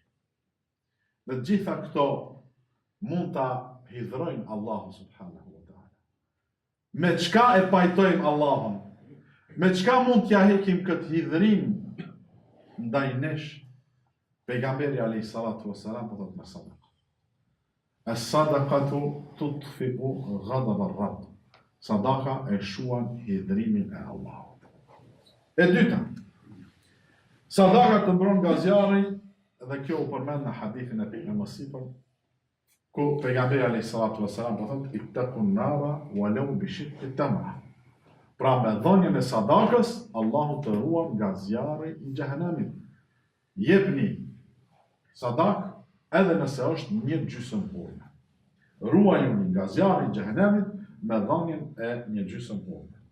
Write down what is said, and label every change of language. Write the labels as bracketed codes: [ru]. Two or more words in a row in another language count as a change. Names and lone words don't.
[sq] Dhe gjitha këto mund ta hidhrojnë Allahu [ar] سبحانه وتعالى. [sq] Me çka e pajtojmë Allahun? Me çka mund t'ja hekim këtë hidhrim ndaj nesh? Pejgamberi [ar] عليه الصلاة والسلام [sq] po thotë me sadaka. [ar] الصدقة تطفئ غضب الرب. [sq] Sadaka e shuan hidhrimin e Allahut. E dyta, sadaka të mbron nga zjarri, dhe kjo u përmend në hadithin e pejgamberit sipër, ku pejgamberi [ar] عليه الصلاة والسلام [sq] po thotë [ar] اتقوا النار ولو بشق تمرة. [sq] Pra me dhënien e sadakës, Allahu të ruan nga zjarri i xhehenemit. Jepni sadak edhe nëse është një gjysmë hurme. Ruajuni nga zjarri i xhehenemit me dhënien e një gjysmë hurme.